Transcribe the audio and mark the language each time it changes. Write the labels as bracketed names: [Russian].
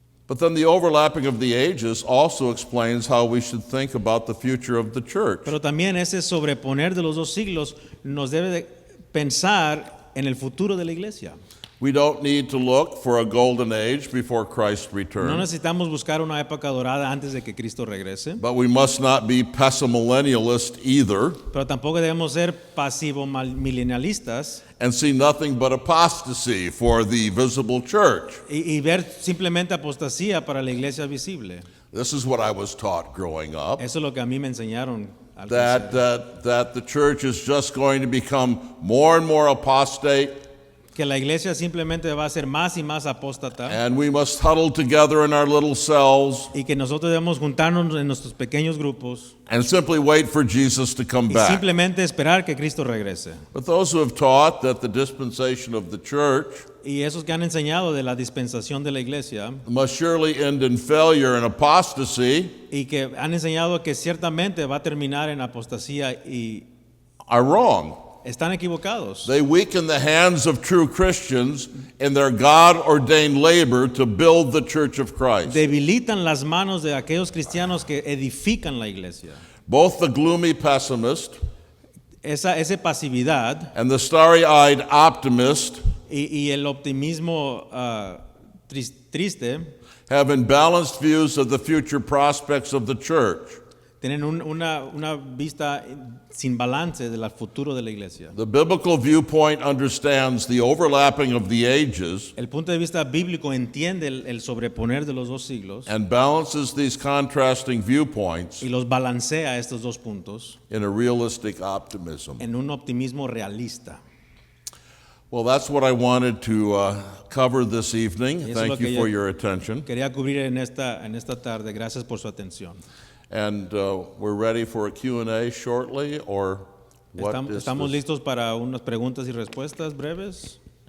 [English] But then the overlapping of the ages also explains how we should think about the future of the church. [Spanish] Pero también ese sobreponer de los dos siglos nos debe de pensar en el futuro de la iglesia. [English] We don't need to look for a golden age before Christ [Spanish] No [English] returns, [Spanish] necesitamos buscar una época dorada antes de que Cristo regrese, [English] but we must not be pessimillennialist either [Spanish] pero tampoco debemos ser pasivo-milenialistas [English] and see nothing but apostasy for the visible church. [Spanish] y ver simplemente apostasía para la iglesia visible. [English] This is what I was taught growing up, [Spanish] Eso es lo que a mí me enseñaron al [English] that, [Spanish] crecer. [English] that the church is just going to become more and more apostate, [Spanish] Que la iglesia simplemente va a ser más y más apóstata [English] and we must huddle together in our little cells [Spanish] y que nosotros debemos juntarnos en nuestros pequeños grupos [English] and simply wait for Jesus to come [Spanish] y [English] back. [Spanish] simplemente esperar que Cristo regrese. [English] But those who have taught that the dispensation of the church [Spanish] Y esos que han enseñado de la dispensación de la iglesia [English] must surely end in failure and apostasy [Spanish] y que han enseñado que ciertamente va a terminar en apostasía y [English] are wrong. [Spanish] están equivocados. [English] They weaken the hands of true Christians in their God-ordained labor to build the church of Christ. [Spanish] Debilitan las manos de aquellos cristianos que edifican la iglesia. [English] Both the gloomy pessimist [Spanish] Esa pasividad [English] and the starry-eyed optimist [Spanish] y el optimismo triste [English] have imbalanced views of the future prospects of the church. [Spanish] tienen una vista sin balance del futuro de la iglesia. [English] The biblical viewpoint understands the overlapping of the ages [Spanish] El punto de vista bíblico entiende el sobreponer de los dos siglos [English] and balances these contrasting viewpoints [Spanish] y los balancea estos dos puntos [English] in a realistic optimism. [Spanish] en un optimismo realista. [English] Well, that's what I wanted to cover this evening. [Spanish] Y eso es lo [English] Thank [Spanish] que [English] you for [Spanish] yo- [English] your attention. [Spanish] Quería cubrir en esta tarde. Gracias por su atención. [English] And we're ready for a Q&A shortly, or what is [Spanish] ¿Estamos [English] this? [Spanish] listos para unas preguntas y respuestas breves?